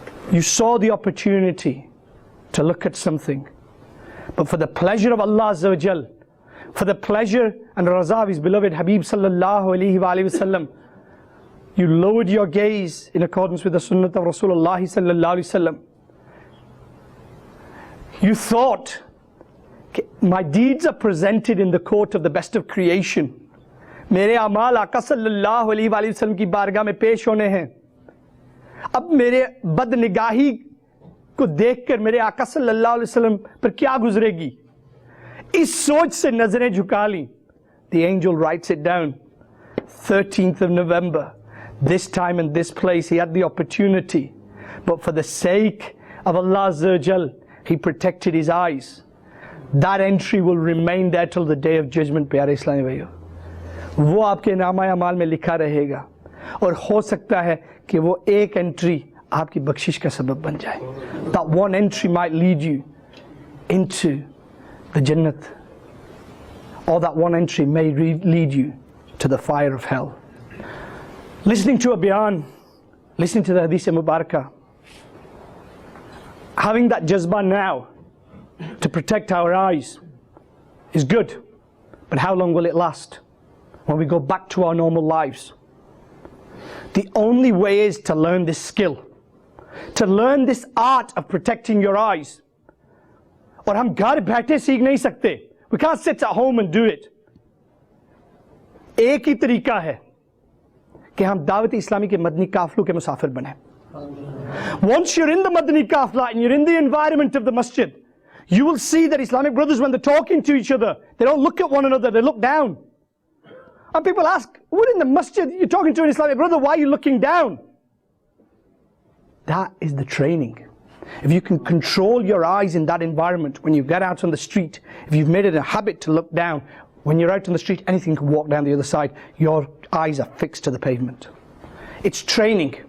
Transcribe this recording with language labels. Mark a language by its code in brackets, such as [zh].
[en] You saw the opportunity to look at something, but for the pleasure of Allah Azza wa Jal, for the pleasure and raza of His beloved Habib sallallahu alaihi wasallam, you lowered your gaze in accordance with the sunnah of Rasulullah sallallahu alaihi wasallam. You thought, my deeds are presented in the court of the best of creation. [hi] मेरे अमाल आका सल्लल्लाहु अलैहि वसल्लम की बारगाह में पेश होने हैं. अब मेरे बदनिगाही को देखकर मेरे आका सल्लल्लाहु अलैहि वसल्लम पर क्या गुजरेगी, इस सोच से नजरें झुका ली. [en] The angel writes it down. 13th of November, this time and this place, he had the opportunity, but for the sake of Allah Azza wa Jal, he protected his eyes. That entry will remain there till the day of judgment. [hi] प्यारे इस्लामी भाइयों, वो आपके नामा अमाल में लिखा रहेगा, और हो सकता है कि वो एक एंट्री आपकी बख्शिश का सबब बन जाए. [en] That one entry might lead you into the Jannat, or that one entry may lead you to the fire of hell. Listening to a Bayan, listening to the Hadith Mubarakah, having that jazba now to protect our eyes is good, but how long will it last when we go back to our normal lives? The only way is to learn this skill, to learn this art of protecting your eyes. [hi] और हम घर बैठे सीख नहीं सकते. [en] We can't sit at home and do it. [hi] एक ही तरीका है कि हम दावत इस्लामी के मदनी काफलों के मुसाफिर बने. [en] Once you're in the Madani Kafla and you're in the environment of the masjid, you will see that Islamic brothers, when they're talking to each other, they don't look at one another, they look down. And people ask, we're in the masjid, you're talking to an Islamic brother, why are you looking down? That is the training. If you can control your eyes in that environment, when you get out on the street, if you've made it a habit to look down, when you're out on the street, anything can walk down the other side, your eyes are fixed to the pavement. It's training.